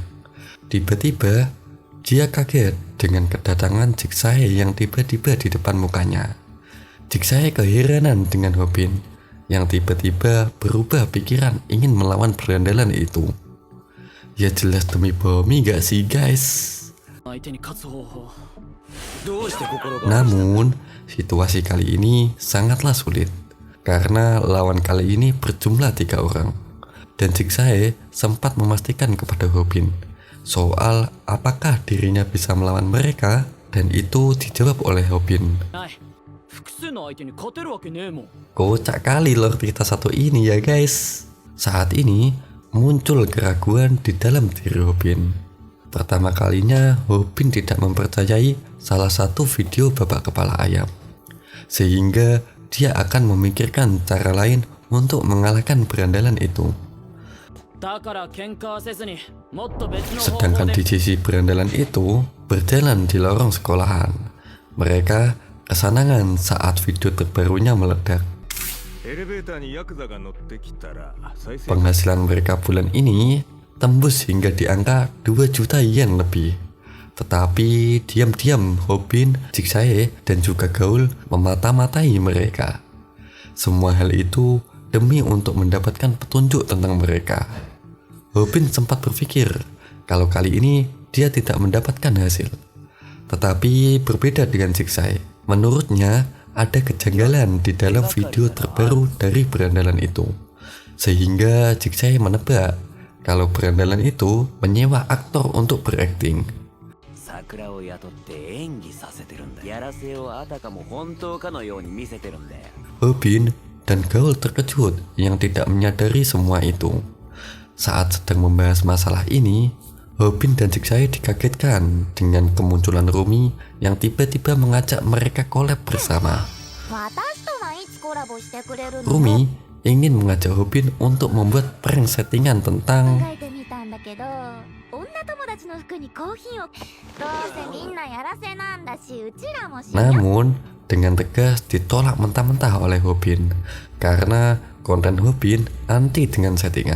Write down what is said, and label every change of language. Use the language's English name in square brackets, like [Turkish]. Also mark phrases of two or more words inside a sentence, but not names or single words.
[Indonesian] Tiba-tiba dia kaget dengan kedatangan Jigsae yang tiba-tiba di depan mukanya. Jigsae keheranan dengan Hobin yang tiba-tiba berubah pikiran ingin melawan berandalan itu. Ya jelas demi Bomi gak sih guys? [Japanese] 相手に勝つ方法。 [Indonesian] Namun, situasi kali ini sangatlah sulit karena lawan kali ini berjumlah 3 orang. Dan Jigsae sempat memastikan kepada Hobin soal apakah dirinya bisa melawan mereka, dan itu dijawab oleh Hobin. [Japanese] ない。複数の相手に勝てるわけねえもん。 [Indonesian] Kocak kali Lord kita satu ini ya guys. Saat ini muncul keraguan di dalam diri Hobin. Pertama kalinya Hobin tidak mempercayai salah satu video Bapak Kepala Ayam, sehingga dia akan memikirkan cara lain untuk mengalahkan berandalan itu. [Japanese] だから喧嘩はせずにもっと別の方法 [Indonesian] Sedangkan [Japanese] で。 [Indonesian] di sisi berandalan itu berjalan di lorong sekolahan. Mereka kesenangan saat video terbarunya meledak. [Japanese] エレベーターにヤクザが乗ってきたら再生 [Indonesian] Penghasilan mereka bulan ini tembus hingga di angka 2 juta yen lebih. Tetapi diam-diam Hobin, Jigsae, dan juga Gaul memata-matai mereka. Semua hal itu demi untuk mendapatkan petunjuk tentang mereka. Hobin sempat berpikir kalau kali ini dia tidak mendapatkan hasil. Tetapi berbeda dengan Jigsae. Menurutnya ada kejanggalan di dalam video terbaru dari berandalan itu. Sehingga Jigsae menebak kalau berandalan itu menyewa aktor untuk berakting. [Japanese] 桜を雇って演技させてるんだ。やらせをあたかも本当かのように見せてるんだよ。 [Indonesian] Hobin dan Gaul terkejut yang tidak menyadari semua itu. Saat sedang membahas masalah ini, Hobin dan Jigsae dikagetkan dengan kemunculan Rumi yang tiba-tiba mengajak mereka collab bersama. Rumi ingin mengajak Hobin untuk membuat prank settingan tentang namun dengan tegas ditolak mentah-mentah oleh Hobin karena konten Hobin anti dengan settingan.